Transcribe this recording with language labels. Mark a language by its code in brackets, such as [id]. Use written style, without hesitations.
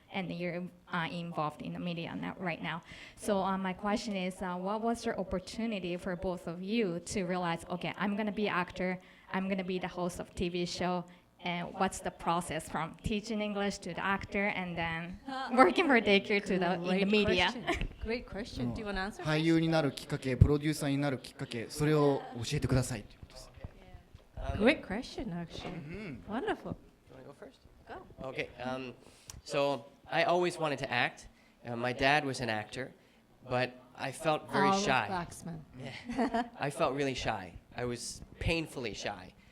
[en] And you're involved in the media right now. So my question is, what was your opportunity for both of you to realize, okay, I'm going to be an actor, I'm going to be the host of TV show, and what's the process from teaching English to the actor and then working for daycare to in the media? Great question. Do you want to answer? [ja] 俳優になるきっかけ、プロデューサーになるきっかけ、それを教えてくださいということです。 [en] Great question, actually. Wonderful. You want to go first? Go. Okay. So I always wanted to act. My dad was an actor, but I felt very shy. Waxman. Yeah. I felt really shy. I was painfully shy.